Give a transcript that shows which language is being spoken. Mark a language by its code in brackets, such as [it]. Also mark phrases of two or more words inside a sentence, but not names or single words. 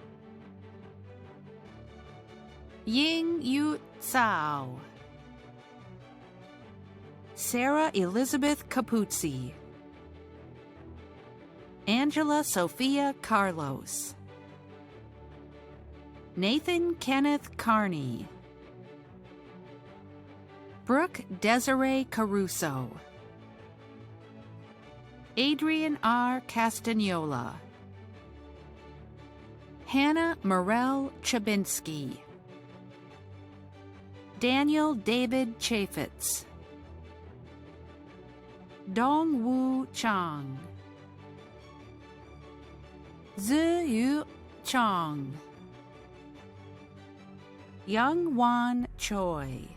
[en] Ying Yu Tsao, Sarah Elizabeth Capuzzi, Angela Sophia Carlos, Nathan Kenneth Carney, Brooke Desiree Caruso, Adrian R. Castagnola, Hannah Morel Chabinsky, Daniel David Chaffetz, Dong Wu Chang, Zhu Yu Chong, Young Wan Choi,